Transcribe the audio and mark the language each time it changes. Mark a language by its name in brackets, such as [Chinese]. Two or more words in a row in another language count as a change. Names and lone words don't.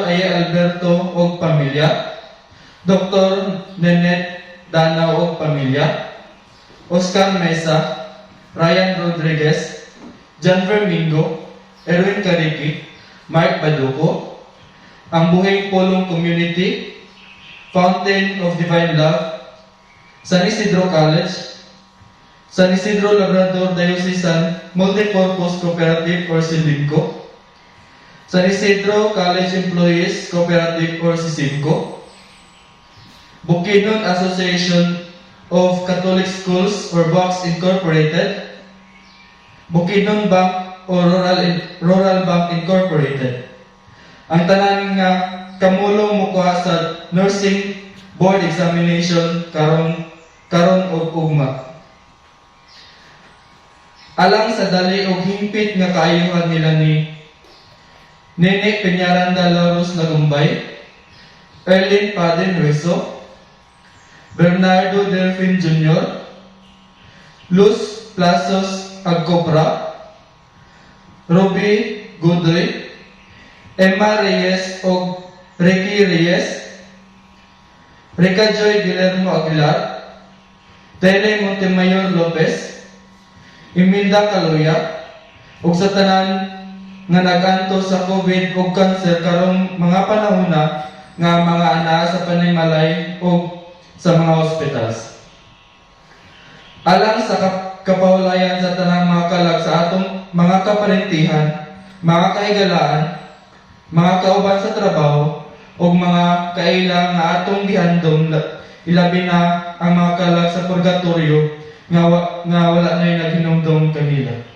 [Cebuano] Aya Alberto ug Pamilya, Dr. Nenet Danao ug Pamilya, Oscar Mesa, Ryan Rodriguez, John Vermingo, Erwin Cariki, Mark Baduco, ang Buhay Pulong Community, Fountain of Divine Love, San Isidro College, San Isidro Labrador Diocesan Multipurpose Cooperative or SILIMCO, San Isidro College Employees Cooperative or SISIMCO, Bukidnon Association of Catholic Schools or BOX Incorporated, Bukidnon Bank or Rural Bank Incorporated. Ang tanan nga kamulong mukuha sa nursing board examination karon og ugma. Alang sa dali og himpit nga kaayuhan nila ni Nene Peñaranda Lauros Lagumbay, Erlin Paden Hueso, Bernardo Delfin Jr., Luz Plazos Agcobra, Ruby Godoy, Emma Reyes o Ricky Reyes, Rica Joy Guillermo Aguilar, Tele Montemayor Lopez, Imelda Caloya, ug sa tanan nga naganto sa COVID ug cancer karong mga panahona nga mga anaa sa panimalay ug sa mga hospitals. Alang sa kapahulayan sa tanang mga kalag sa atong mga kaparentihan, mga kahigalaan, mga kauban sa trabaho, ug mga kailang nga atong gihandom, ilabi na ang mga kalag sa purgatorio nga wala na'y naghinumdum kanila.